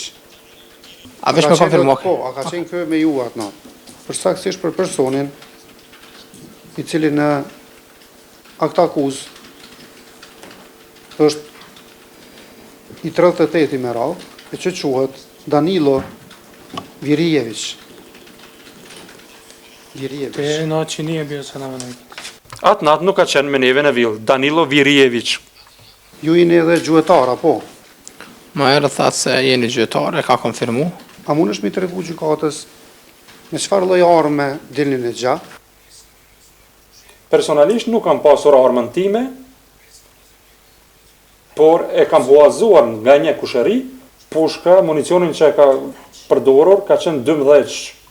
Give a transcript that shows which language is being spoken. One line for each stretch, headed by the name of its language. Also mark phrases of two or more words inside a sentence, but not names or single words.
Albanian: A veç më konfirmo? Po, a ka qenë kë me ju atë natë? Përsaktësisht për personin i cili në akt akuz është i 38 me radhë, e që quhet Danilo Virjević.
Serbian: Te noći nije bio sa nama na
Albanian: Atë natë nuk ka qenë me neve në villë. Danilo Virjević. Ju jeni edhe gjuetar, apo? Më herë thatë se jeni gjyqtar, e ka konfirmu. A mundesh mi tregu gjykatës me çfarë lloj arme dilni në gjatë? Personalisht nuk kam pasur armën time, por e kam huazuar nga një kushëri, pushka, municionin që e ka përdorur ka qenë 12.